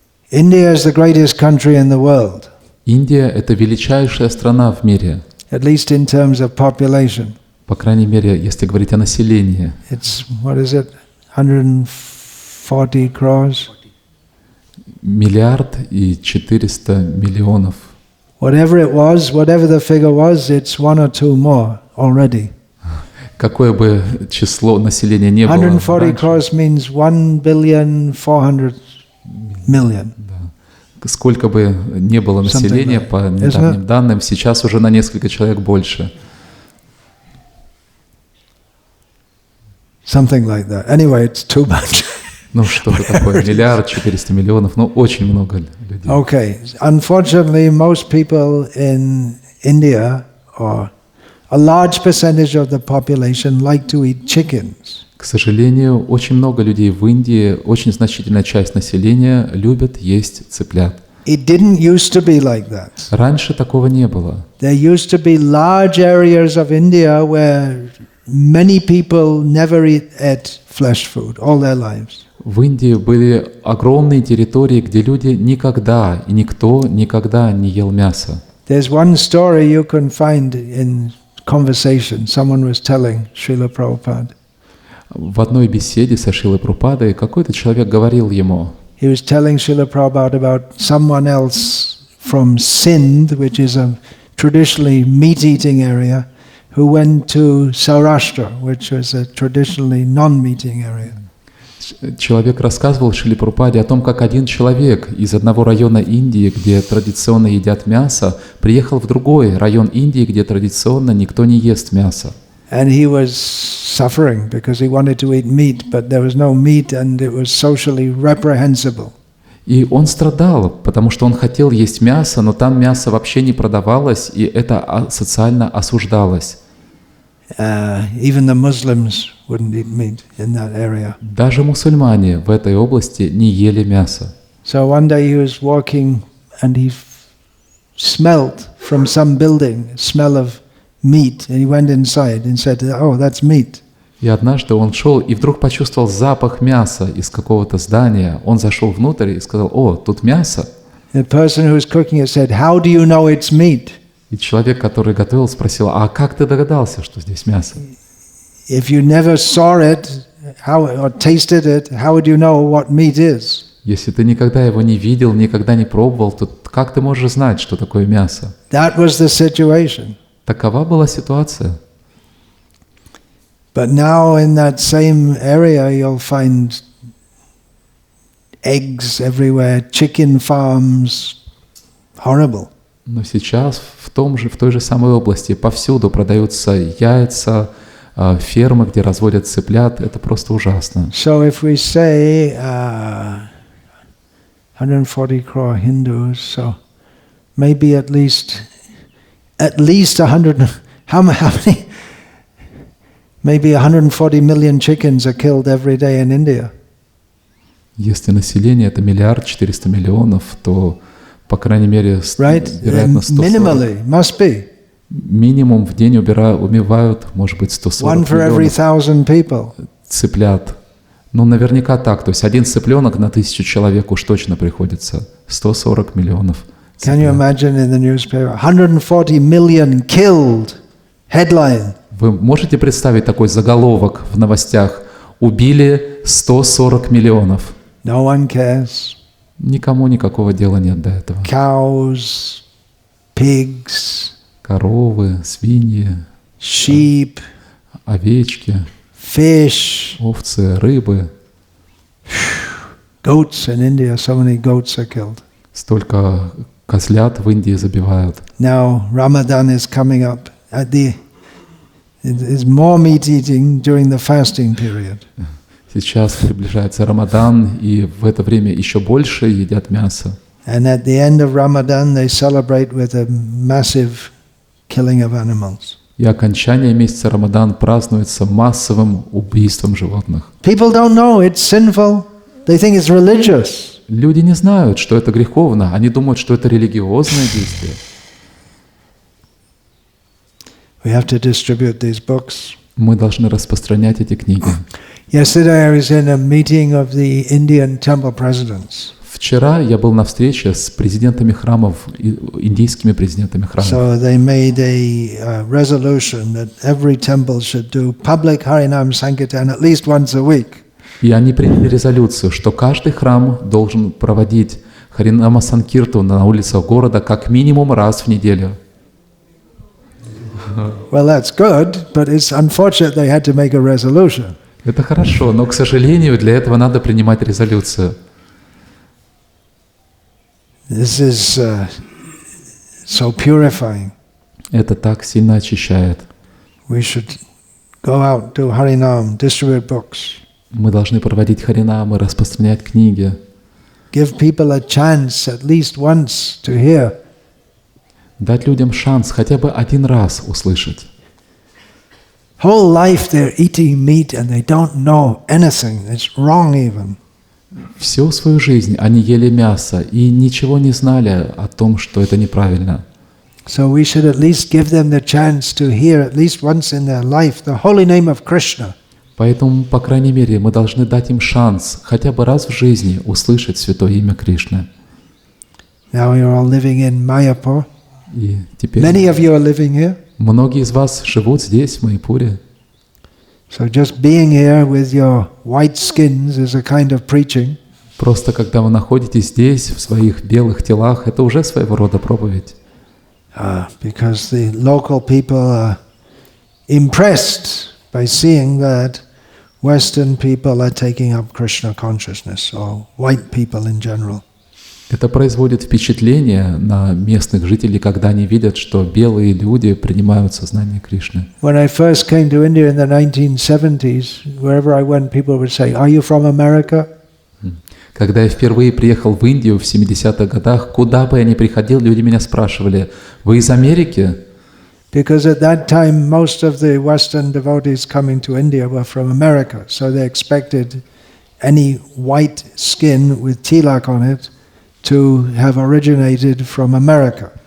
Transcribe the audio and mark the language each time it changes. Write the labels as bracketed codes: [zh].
[en] India is the greatest country in the world. [ru] Индия — это величайшая страна в мире, [en] At least in terms of population. [ru] по крайней мере, если говорить о населении. [en] It's, what is it, 140 crores? [ru] 1,4 миллиарда [en] Whatever it was, whatever the figure was, it's one or two more already. [ru] Какое бы число населения не было [en] 140 [ru] раньше, [en] crores means 1,4 billion. [ru] сколько бы не было населения, [en] like [ru] по [en] that. [ru] недавним данным, сейчас уже на несколько человек больше. [en] Something like that. Anyway, it's too much. [ru] Ну, что-то такое, 1,4 миллиарда, ну, очень много людей. [en] Okay. Unfortunately, most people in India, or a large percentage of the population, like to eat chickens. [ru] К сожалению, очень много людей в Индии, очень значительная часть населения любят есть цыплят. [en] It didn't used to be like that. [ru] Раньше такого не было. [en] There used to be large areas of India where many people never ate flesh food all their lives. [ru] В Индии были огромные территории, где люди никогда и никто никогда не ел мясо. [en] There's one story you can find in conversation. Someone was telling Srila Prabhupada. [ru] В одной беседе со Шрилой Прабхупадой какой-то человек говорил ему, [en] He was telling Srila Prabhupada about someone else from Sindh, which is a traditionally meat-eating area, who went to Saurashtra, which was a traditionally non-meat-eating area. [ru] человек рассказывал Шриле Прабхупаде о том, как один человек из одного района Индии, где традиционно едят мясо, приехал в другой район Индии, где традиционно никто не ест мясо. [en] And he was suffering because he wanted to eat meat, but there was no meat and it was socially reprehensible. [ru] И он страдал, потому что он хотел есть мясо, но там мясо вообще не продавалось, и это социально осуждалось. [en] Even the Muslims wouldn't eat meat in that area. [ru] Даже мусульмане в этой области не ели мясо. [en] So one day he was walking and he smelled from some building a smell of meat, and he went inside and said, "Oh, that's meat." [ru] И однажды он шел и вдруг почувствовал запах мяса из какого-то здания. Он зашел внутрь и сказал: «О, тут мясо». [en] The person who was cooking it said, "How do you know it's meat? [ru] И человек, который готовил, спросил: «А как ты догадался, что здесь мясо?» [en] If you never saw it, or tasted it, how would you know what meat is?" [ru] Если ты никогда его не видел, никогда не пробовал, то как ты можешь знать, что такое мясо? [en] That was the situation. [ru] Такова была ситуация. [en] But now in that same area you'll find eggs everywhere, chicken farms, horrible. [ru] Но сейчас в той же самой области повсюду продаются яйца, фермы, где разводят цыплят. Это просто ужасно. [en] So if we say 140 crore Hindus, so maybe at least 100. How many? Maybe 140 million chickens are killed every day in India. [ru] Если население это 1,4 миллиарда, то, по крайней мере, вероятно, 140. [en] Minimally, must be. [ru] Минимум в день убивают, может быть, 140 [en] One for every [ru] миллионов [en] 1,000 people. [ru] цыплят. Ну, наверняка так. То есть один цыпленок на 1000 человек уж точно приходится. 140 миллионов [en] Can you [ru] цыплят. [en] imagine in the newspaper, 140 million killed, headline. [ru] Вы можете представить такой заголовок в новостях? Убили 140 миллионов. [en] No one cares. [ru] Никому никакого дела нет до этого. [en] Cows, pigs, [ru] Коровы, свиньи, [en] sheep, [ru] овечки, [en] fish, [ru] овцы, рыбы. [en] goats in India, so many goats are killed. [ru] Столько козлят в Индии забивают. [en] Now Ramadan is coming up. It is more meat eating during the fasting period. [ru] Сейчас приближается Рамадан, и в это время еще больше едят мясо. [en] And at the end of Ramadan they celebrate with a massive killing of animals. [ru] И окончание месяца Рамадан празднуется массовым убийством животных. [en] People don't know it's sinful. They think it's religious. [ru] Люди не знают, что это греховно. Они думают, что это религиозное действие. [en] We have to distribute these books. [ru] Мы должны распространять эти книги. [en] Yesterday I was in a meeting of the Indian temple presidents. [ru] Вчера я был на встрече с президентами храмов, индийскими президентами храмов. [en] So they made a resolution that every temple should do public Harinam Sankirtan at least once a week. [ru] И они приняли резолюцию, что каждый храм должен проводить Харинама Санкирту на улицах города как минимум раз в неделю. [en] Well, that's good, but it's unfortunate they had to make a resolution. [ru] Это хорошо, но, к сожалению, для этого надо принимать резолюцию. [en] This is so purifying. [ru] Это так сильно очищает. [en] We should go out, do Harinam, distribute books, [ru] Мы должны проводить харинамы, распространять книги, [en] give people a chance at least once to hear. [ru] дать людям шанс хотя бы один раз услышать. [en] Whole life they're eating meat and they don't know anything. It's wrong even. [ru] Всю свою жизнь они ели мясо и ничего не знали о том, что это неправильно. [en] So we should at least give them the chance to hear at least once in their life the holy name of Krishna. [ru] Поэтому, по крайней мере, мы должны дать им шанс хотя бы раз в жизни услышать святое имя Кришны. [en] Now you're all living in Mayapur. [ru] И теперь [en] Many of you are living here. [ru] многие из вас живут здесь, в Майяпуре. [en] So just being here with your white skins is a kind of preaching. [ru] Просто когда вы находитесь здесь, в своих белых телах, это уже своего рода проповедь. [en] Because the local people are impressed by seeing that Western people are taking up Krishna consciousness, or white people in general. [ru] Это производит впечатление на местных жителей, когда они видят, что белые люди принимают сознание Кришны. [en] When I first came to India in the 1970s, wherever I went, people would say, "Are you from America?" [ru] Когда я впервые приехал в Индию в 70-х годах, куда бы я ни приходил, люди меня спрашивали: «Вы из Америки?» [en] Because at that time, most of the Western devotees coming to India were from America, so they expected any white skin with tilak on it to have originated from America.